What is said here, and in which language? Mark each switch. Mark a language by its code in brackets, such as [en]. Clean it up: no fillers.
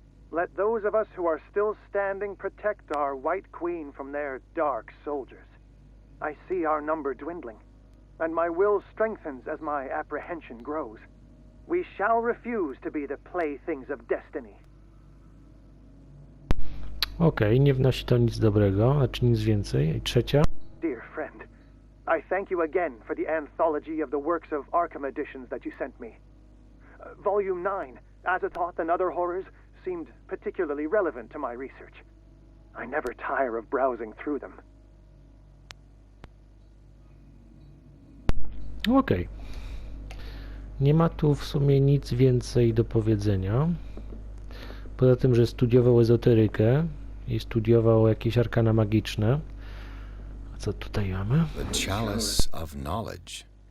[en] Let those of us who are still standing protect our White Queen from their dark soldiers. I see our number dwindling, and my will strengthens as my apprehension grows. We shall refuse to be the playthings of destiny. [pl] Okej, nie wnosi to nic dobrego, znaczy nic więcej. I trzecia. [en] Dear friend, I thank you again for the anthology of the works of Arkham editions that you sent me. Volume 9, Azathoth and Other Horrors, seemed particularly relevant to my research. I never tire of browsing through them. Okej. [pl] Nie ma tu w sumie nic więcej do powiedzenia. Poza tym, że studiował ezoterykę i studiował jakieś arkana magiczne. A co tutaj mamy? [en] The chalice of knowledge.